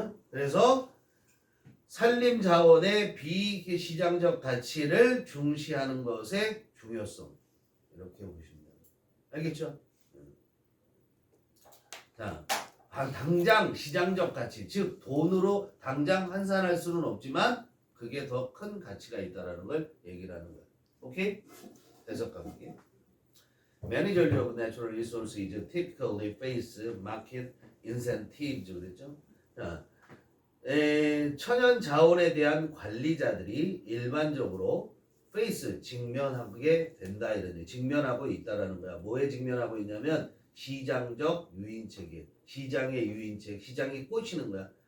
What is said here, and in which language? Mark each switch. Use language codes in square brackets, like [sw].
[ko] 그래서 산림 자원의 비시장적 가치를 중시하는 것의 중요성 이렇게 보시면 돼요. 알겠죠? 자. 당장 시장적 가치, 즉 돈으로 당장 환산할 수는 없지만 그게 더 큰 가치가 있다라는 걸 얘기를 하는 거야. 오케이? 해석가 볼게. [en] Managers of natural resources typically face market incentives [ko] 그랬죠? 자, 천연 자원에 대한 관리자들이 일반적으로 직면하게 된다 이런 얘기. 직면하고 있다라는 거야. 뭐에 직면하고 있냐면 시장적 유인책에 시장의 유인책, 시장이 꽂히는 거야.